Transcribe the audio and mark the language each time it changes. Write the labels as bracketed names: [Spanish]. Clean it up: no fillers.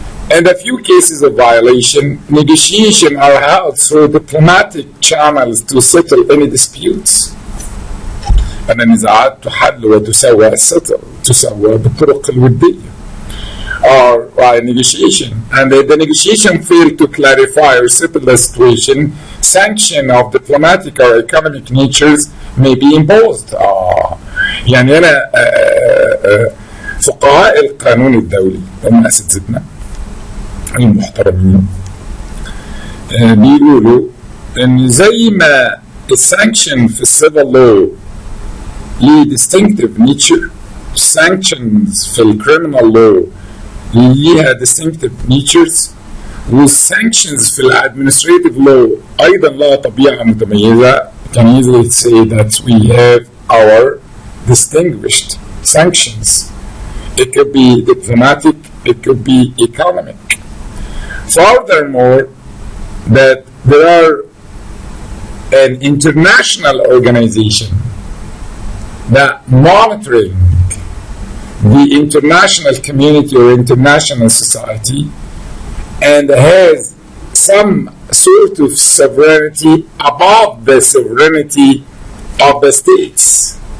[English] And a few cases of violation, negotiations are held through diplomatic channels to settle any disputes. [Arabic] أن النزاعات تحل تسوى بالطرق الودية. [English] Or by negotiation, and the negotiation failed to clarify or settle the situation, sanction of diplomatic or economic natures may be imposed. [Arabic] يعني أنا فقهاء القانون الدولي هم أساتذتنا المحترمين بيقولوا إن زي ما السانكشن في السيفل لو ليه [English] distinctive nature [Arabic] sanctions في الكريمنال لو ليها [English] distinctive features، [Arabic] والsanctions في الادمنستريتيف لو ايضا لها طبيعه متميزه. [English] can easily say that we have our distinguished sanctions. It could be diplomatic, it could be economic. Furthermore, that there are an international organization that monitoring the international community or international society and has some sort of sovereignty above the sovereignty of the states.